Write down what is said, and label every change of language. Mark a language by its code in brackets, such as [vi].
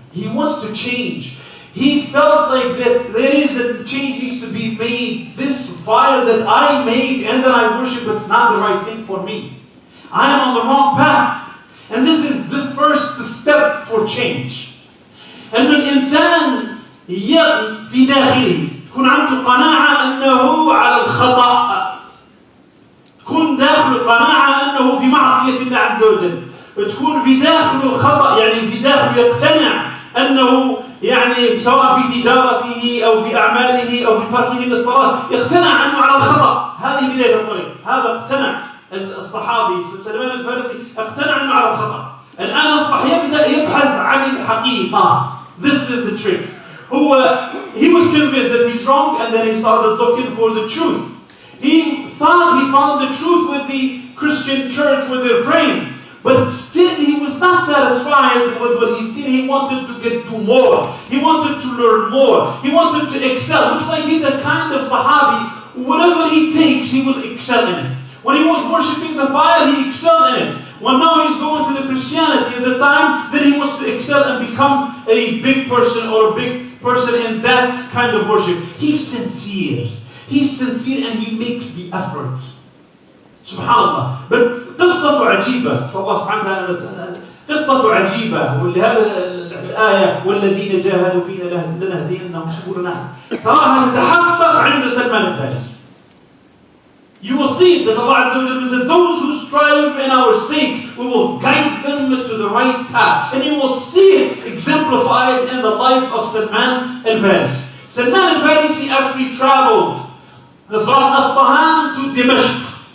[en] He wants to change. He felt like that there is a change needs to be made. This fire that I make and that I worship, it's not the right thing for me. I am on the wrong path. And this is the first step for change. [ar] أن الإنسان في داخله تكون عنده قناعة أنه على الخطأ، تكون داخل قناعة أنه في معصية الله عز وجل، تكون في داخله خطأ، يعني في داخله يقتنع أنه يعني سواء في تجارته أو في أعماله أو في تركه للصلاة اقتنع أنه على الخطأ. هذه بداية الطريق. هذا اقتنع الصحابي سلمان الفارسي، اقتنع أنه على الخطأ. الآن أصبح يبدأ يبحث عن الحقيقة. [en] This is the trick. He was convinced that he's wrong, and then he started looking for the truth. He thought he found the truth with the Christian church where they're praying. But still he was not satisfied with what he's seen. He wanted to do more. He wanted to learn more. He wanted to excel. Looks like he's the kind of Sahabi, whatever he takes, he will excel in it. When he was worshipping the fire, he excelled in it. When now he's going to the Christianity at the time, then he wants to excel and become a big person or a big person in that kind of worship. He's sincere. He's sincere and he makes the effort. Subhanallah. But [ar] قصة عجيبة. صلى الله سبحانه وتعالى قصة عجيبة. ولهذا الآية والذين جاهدوا فينا لنهدينهم سبلنا تراها تتحقق عند سلمان الفارسي. [en] You will see that Allah Azza wa Jalla said, those who strive in our sake, we will guide them to the right path. And you will see it exemplified in the life of Salman al-Farisi. Salman al-Farisi actually traveled from Asfahan to Dimashq.